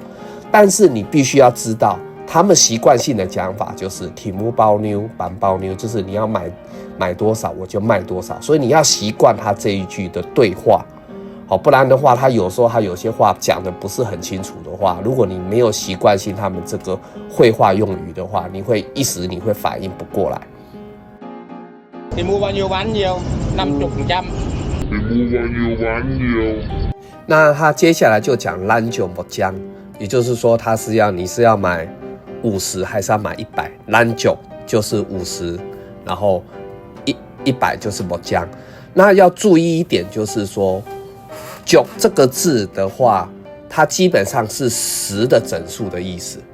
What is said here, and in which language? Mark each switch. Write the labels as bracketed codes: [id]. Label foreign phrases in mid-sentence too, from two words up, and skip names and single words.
[zh] 但是你必须要知道，他们习惯性的讲法就是体目包妞板包妞，就是你要买多少我就卖多少，所以你要习惯他这一句的对话不然的话他有时候他有些话讲的不是很清楚的话，如果你没有习惯性他们这个绘画用语的话，你会反应不过来。 [vi] Thì mua bao nhiêu bán nhiêu? 50%. Thì mua bao nhiêu bán nhiêu? [zh] 那他接下来就讲兰酒莫姜，也就是说你是要买50还是要买100？兰酒就是50，然后100就是莫姜。那要注意一点，就是说酒这个字的话，它基本上是10的整数的意思。